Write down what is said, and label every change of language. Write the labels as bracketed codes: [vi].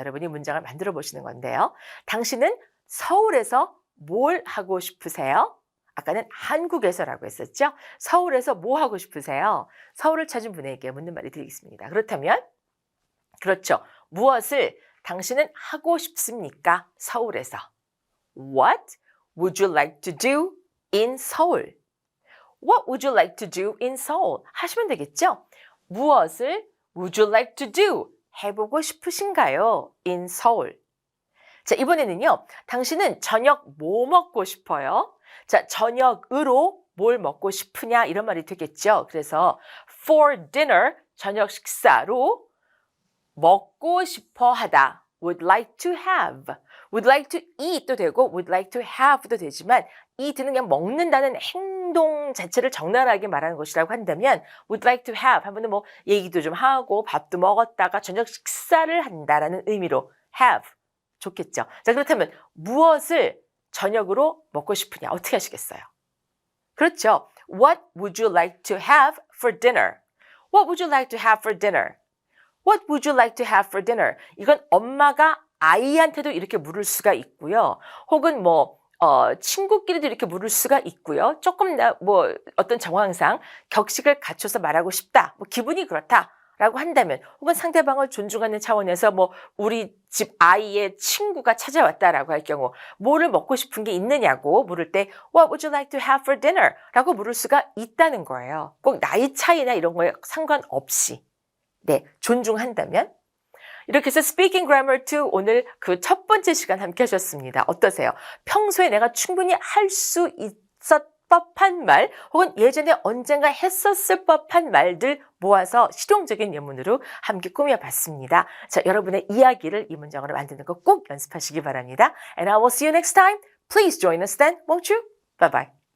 [ko] 여러분이 문장을 만들어 보시는 건데요. 당신은 서울에서 뭘 하고 싶으세요? 아까는 한국에서라고 했었죠. 서울에서 뭐 하고 싶으세요? 서울을 찾은 분에게 묻는 말이 되겠습니다. 그렇다면 그렇죠. 무엇을 당신은 하고 싶습니까? 서울에서. [en] What would you like to do in Seoul? What would you like to do in Seoul? [ko] 하시면 되겠죠. [en] 무엇을 would you like to do? [ko] 해보고 싶으신가요? [en] in Seoul. [ko] 자, 이번에는요. 당신은 저녁 뭐 먹고 싶어요? 자, 저녁으로 뭘 먹고 싶으냐 이런 말이 되겠죠. 그래서 [en] for dinner, [ko] 저녁 식사로 먹고 싶어 하다. [en] would like to have. would like to eat [ko] 도 되고 [en] would like to have [ko] 도 되지만 eat는 그냥 먹는다는 행동 자체를 적나라하게 말하는 것이라고 한다면 [en] would like to have [ko] 하면은 뭐 얘기도 좀 하고 밥도 먹었다가 저녁 식사를 한다라는 의미로 have. 좋겠죠. 자, 그렇다면 무엇을 저녁으로 먹고 싶으냐? 어떻게 하시겠어요? 그렇죠. [en] What would you like to have for dinner? What would you like to have for dinner? What would you like to have for dinner? [ko] 이건 엄마가 아이한테도 이렇게 물을 수가 있고요. 혹은 뭐 친구끼리도 이렇게 물을 수가 있고요. 조금 뭐 어떤 정황상 격식을 갖춰서 말하고 싶다. 뭐 기분이 그렇다. 라고 한다면 혹은 상대방을 존중하는 차원에서 뭐 우리 집 아이의 친구가 찾아왔다라고 할 경우 뭐를 먹고 싶은 게 있느냐고 물을 때 [en] What would you like to have for dinner? [ko] 라고 물을 수가 있다는 거예요. 꼭 나이 차이나 이런 거에 상관없이 네, 존중한다면 이렇게 해서 Speaking Grammar 2 오늘 그 첫 번째 시간 함께 하셨습니다. 어떠세요? 평소에 내가 충분히 할 수 있었 법한 말 혹은 예전에 언젠가 했었을 법한 말들 모아서 실용적인 예문으로 함께 꾸며봤습니다. 자, 여러분의 이야기를 이 문장으로 만드는 거 꼭 연습하시기 바랍니다. [en] And I will see you next time. Please join us then, won't you? Bye bye.